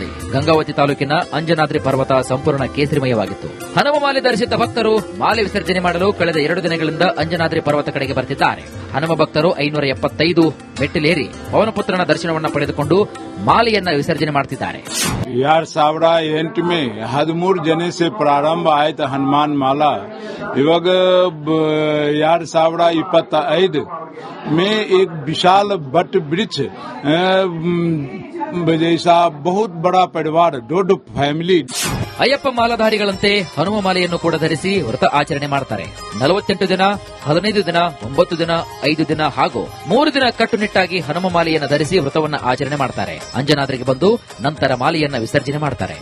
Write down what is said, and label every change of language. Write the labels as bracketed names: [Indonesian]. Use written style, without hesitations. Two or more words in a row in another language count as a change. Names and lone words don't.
[Kannada] ಗಂಗಾವತಿ ತಾಲೂಕಿನ ಅಂಜನಾದ್ರಿ ಪರ್ವತ ಸಂಪೂರ್ಣ ಕೇಸರಿಮಯವಾಗಿತ್ತು. ಹನುಮ ಮಾಲೆ ಧರಿಸಿದ್ದ ಭಕ್ತರು ಮಾಲೆ ವಿಸರ್ಜನೆ ಮಾಡಲು ಕಳೆದ 2 ದಿನಗಳಿಂದ ಅಂಜನಾದ್ರಿ ಪರ್ವತ ಕಡೆಗೆ ಬರ್ತಿದ್ದಾರೆ. ಹನುಮ ಭಕ್ತರು 575 ಮೆಟ್ಟಿಲೇರಿ ಪವನಪುತ್ರನ ದರ್ಶನವನ್ನ ಪಡೆದುಕೊಂಡು ಮಾಲೆಯನ್ನ ವಿಸರ್ಜನೆ ಮಾಡುತ್ತಿದ್ದಾರೆ. [Hindi] 2008 में 13 जने से प्रारंभ [Kannada] ಆಯ್ತು ಹನುಮಾನ್ ಮಾಲಾ. [Hindi] ಇವಾಗ 2025 में एक विशाल बट वृक्ष जैसा बहुत बड़ा परिवार, [Kannada] ದೊಡ್ಡ ಫ್ಯಾಮಿಲಿ. ಅಯ್ಯಪ್ಪ ಮಾಲಾಧಾರಿಗಳಂತೆ ಹನುಮ ಮಾಲೆಯನ್ನು ಕೂಡ ಧರಿಸಿ ವ್ರತ ಆಚರಣೆ ಮಾಡ್ತಾರೆ. 48 ದಿನ, 15 ದಿನ, 9 ದಿನ, 5 ದಿನ ಹಾಗೂ 3 ದಿನ ಕಟ್ಟುನಿಟ್ಟಾಗಿ ಹನುಮ ಮಾಲೆಯನ್ನು ಧರಿಸಿ ವ್ರತವನ್ನ ಆಚರಣೆ ಮಾಡ್ತಾರೆ. ಅಂಜನಾದ್ರಿಗೆ ಬಂದು ನಂತರ ಮಾಲೆಯನ್ನ ವಿಸರ್ಜನೆ ಮಾಡ್ತಾರೆ.